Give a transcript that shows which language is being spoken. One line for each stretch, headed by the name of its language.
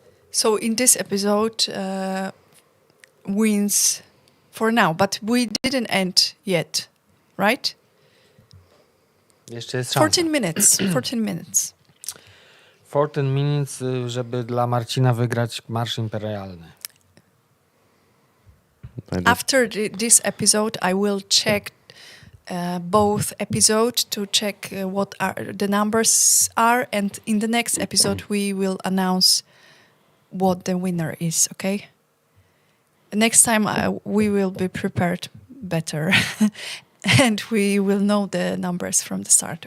English: So in this episode, wins for now, but we didn't end yet, right?
Polish: Jeszcze jest szansa.
English: 14 minutes. 14 minutes.
Polish: 14 minutes, żeby dla Marcina wygrać Marsz Imperialny.
English: After this episode, I will check both episodes to check what are the numbers are, and in the next episode we will announce what the winner is. Okay. Next time we will be prepared better, and we will know the numbers from the start.